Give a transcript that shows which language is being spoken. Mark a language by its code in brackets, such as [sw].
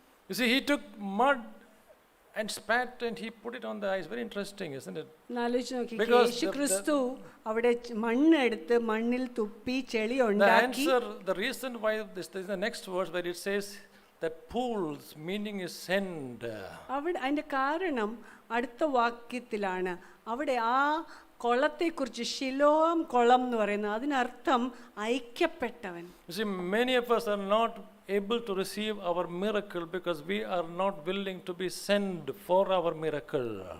[en] You see, he took mud and spat and he put it on the eyes. Very interesting, isn't it? [ml] യേശുക്രിസ്തു അവിടെ മണ്ണെടുത്ത് മണ്ണിൽ തുപ്പി ചെളി ഉണ്ടാക്കി. [en] The reason why this is the next verse where it says that pools, meaning is send. [ml] അവിടെ അതിന്റെ കാരണം അടുത്ത വാക്യത്തിലാണ്. അവിടെ ആ കൊളത്തെക്കുറിച്ച് ശിലോം കൊളം എന്ന് പറയുന്നത് അതിനർത്ഥം ഐക്യപ്പെട്ടവൻ. [en] You see, many of us are not able to receive our miracle because we are not willing to be sent for our miracle.